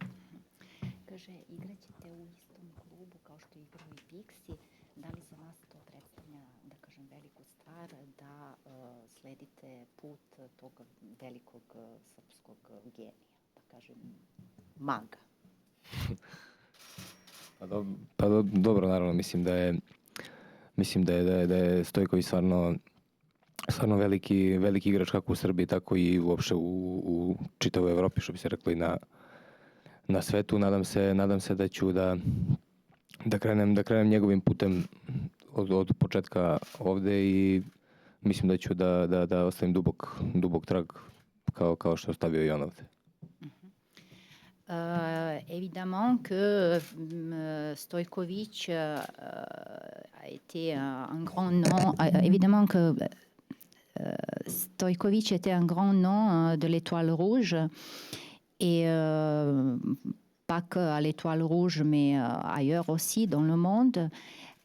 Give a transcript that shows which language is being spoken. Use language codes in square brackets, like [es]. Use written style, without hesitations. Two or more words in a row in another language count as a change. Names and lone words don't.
[sr] Mag. Pa dobro, naravno, mislim da je Stojković stvarno veliki igrač kako u Srbiji, tako i uopšte u čitavoj Evropi, što bi se reklo i na svetu. Nadam se da ću da krenem njegovim putem od početka ovde i mislim da ću da ostavim dubok trag kao što je ostavio i on ovde. [fr] Évidemment que Stojković a été un grand nom. Évidemment que Stojković était un grand nom de l'Étoile Rouge et pas que à l'Étoile Rouge, mais ailleurs aussi dans le monde.